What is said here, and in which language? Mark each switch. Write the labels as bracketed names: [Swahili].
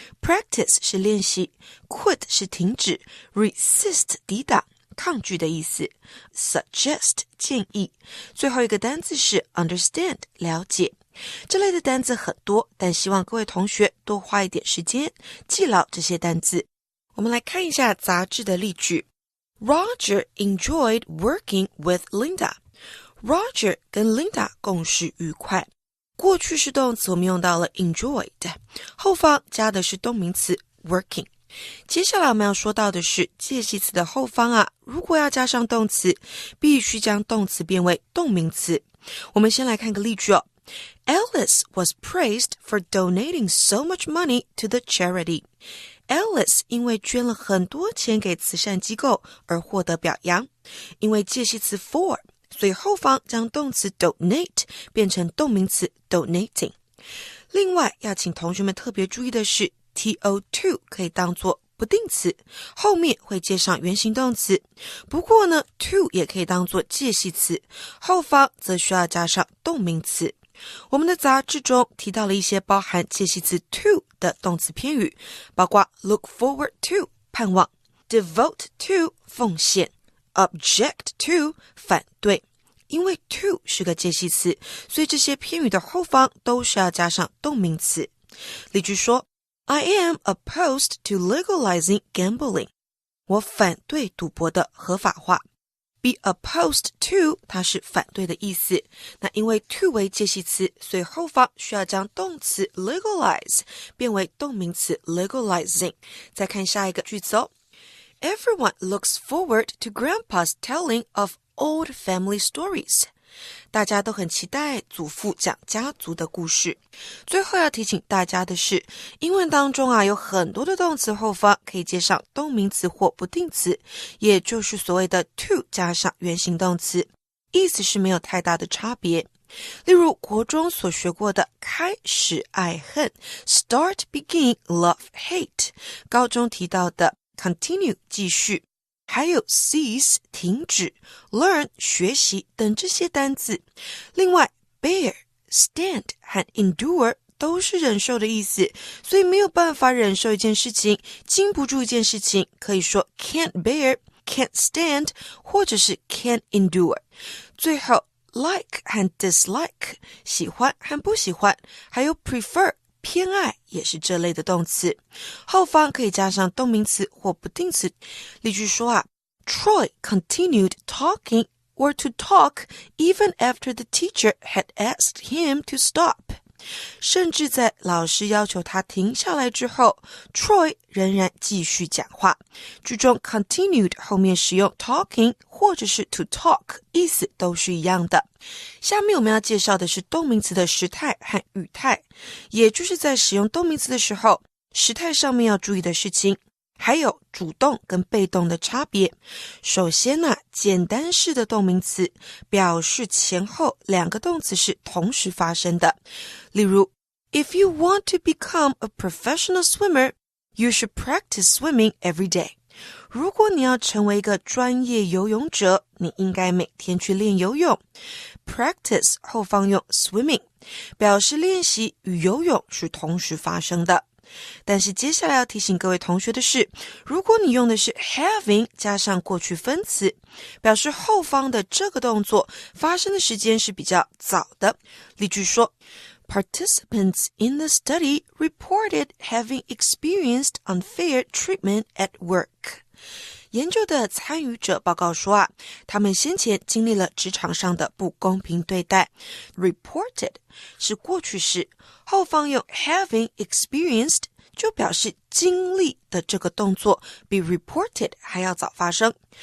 [Chinese] Practice 是练习， Quit 是停止， Resist 抵挡抗拒的意思。 Suggest 建议。最后一个单字是 understand 了解。这类的单字很多，但希望各位同学多花一点时间记牢这些单字。我们来看一下杂志的例句。 [English] Roger enjoyed working with Linda. [Chinese] Roger 跟 Linda 共事愉快。过去式动词我们用到了 enjoyed， 后方加的是动名词 working。接下来我们要说到的是介系词的后方如果要加上动词，必须将动词变为动名词。我们先来看个例句哦。 [English] Alice was praised for donating so much money to the charity. [Chinese] Alice 因为捐了很多钱给慈善机构而获得表扬。因为介系词 for， 所以后方将动词 donate 变成动名词 donating。另外要请同学们特别注意的是to 可以当作不定词，后面会接上原形动词。不过呢 to 也可以当作介系词，后方则需要加上动名词。我们的杂志中提到了一些包含介系词 to 的动词片语，包括 [English] look forward to [Chinese] 盼望， devote to 奉献， object to 反对。因为 to 是个介系词，所以这些片语的后方都是要加上动名词。例句说 [English] I am opposed to legalizing gambling. [Chinese] 我反对赌博的合法化。 [English] Be opposed to [Chinese] 它是反对的意思，那因为 to 为介系词，所以后方需要将动词 legalize 变为动名词 legalizing。再看下一个句子哦。 [English] Everyone looks forward to Grandpa's telling of old family stories. [Chinese] 大家都很期待祖父讲家族的故事。最后要提醒大家的是，英文当中有很多的动词后方可以接上动名词或不定词，也就是所谓的 to 加上原形动词，意思是没有太大的差别。例如国中所学过的开始爱恨 [English] start begin love hate， [Chinese] 高中提到的 continue 继续，还有 cease 停止 learn 学习等这些单字。另外 bear stand 和 endure 都是忍受的意思，所以没有办法忍受一件事情，经不住一件事情，可以说 [English] can't bear can't stand [Chinese] 或者是 [English] can't endure。 [Chinese] 最后like 和 dislike 喜欢和不喜欢，还有 prefer 偏爱也是这类的动词，后方可以加上动名词或不定词。例句说 [English] Troy continued talking or to talk even after the teacher had asked him to stop。 [Chinese] 甚至在老师要求他停下来之后， Troy 仍然继续讲话。句中 continued 后面使用 talking 或者是 [English] to talk， [Chinese] 意思都是一样的。下面我们要介绍的是动名词的时态和语态，也就是在使用动名词的时候，时态上面要注意的事情，还有主动跟被动的差别。首先简单式的动名词表示前后两个动词是同时发生的。例如 [English] If you want to become a professional swimmer, you should practice swimming every day。 [Chinese] 如果你要成为一个专业游泳者，你应该每天去练游泳。 Practice 后方用 swimming， 表示练习与游泳是同时发生的。但是接下来要提醒各位同学的是，如果你用的是 having 加上过去分词，表示后方的这个动作发生的时间是比较早的。例句说 [English] Participants in the study reported having experienced unfair treatment at work。 [Chinese] 研究的参与者报告说他们先前经历了职场上的不公平对待。 Reported 是过去式，后方用 [English] having experienced [Chinese] 就表示经历的这个动作比 reported 还要早发生。